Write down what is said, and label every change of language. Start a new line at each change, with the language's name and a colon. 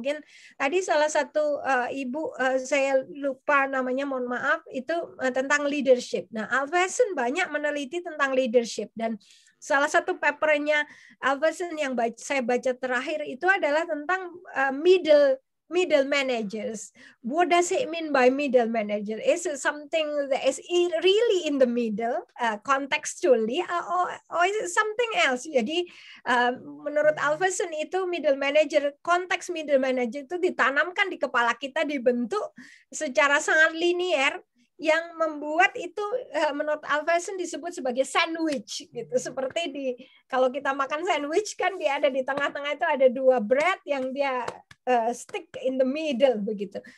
Indonesian: Mungkin tadi salah satu ibu, saya lupa namanya, mohon maaf, itu tentang leadership. Nah, Alverson banyak meneliti tentang leadership, dan salah satu papernya Alverson yang saya baca terakhir itu adalah tentang
English: middle managers. What does it mean by middle manager? Is it something that is really in the middle, contextually, or is it something else?
Indonesian: Jadi menurut Alverson itu middle manager, konteks middle manager itu ditanamkan di kepala kita, dibentuk secara sangat linier, yang membuat itu menurut Alverson disebut sebagai sandwich, gitu. Seperti kalau kita makan sandwich kan dia ada di tengah-tengah itu ada dua bread yang dia
English: stick in the middle,
Indonesian: begitu.